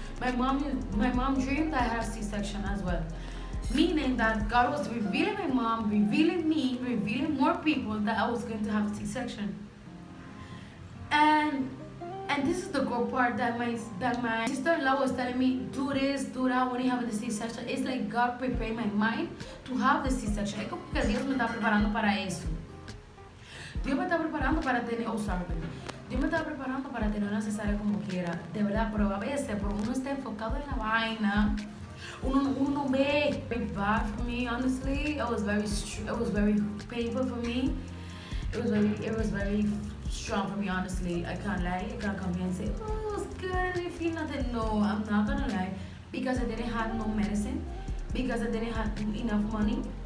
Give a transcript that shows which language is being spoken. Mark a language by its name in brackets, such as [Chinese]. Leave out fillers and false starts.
[English] My mom dreamed I had C-section as well. Meaning that God was revealing my mom, revealing me, revealing more people that I was going to have C-section. And this is the good part, that my sister-in-law was telling me, do this, do that when you have the C-section. It's like God prepared my mind to have the C-section. [Spanish] Es como que Dios me está preparando para eso. Dios me está preparando para tener, [English] oh sorry, [Spanish] Dios me estaba preparando para tener una cesárea como quiera, de verdad, pero a veces, por uno está enfocado en la vaina, uno no ve. [English] Very bad for me, honestly. It was very painful for me. It was very strong for me, honestly. I can't lie. I can't come here and say, oh, it was good, I didn't feel nothing. No, I'm not gonna lie, because I didn't have no medicine, because I didn't have enough money.